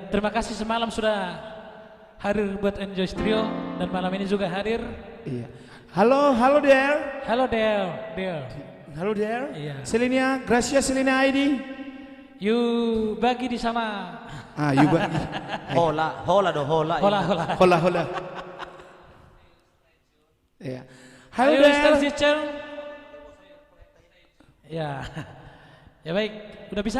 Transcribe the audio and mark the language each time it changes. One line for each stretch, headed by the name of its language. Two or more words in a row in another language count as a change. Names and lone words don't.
Indonesian: Terima kasih semalam sudah hadir buat Enjoy Trio dan malam ini juga hadir. Iya.
English: Halo there.
Indonesian: Halo Del, Del.
English: Halo there.
Indonesian: Iya. Selenia, Gracia Selenia ID. Yuk bagi di sana. Ah, you bagi. Hola do hola. Hola, hola. Hola. Iya. Halo Ayo, Mr. there. Zicheng. Ya. Ya baik, udah bisa?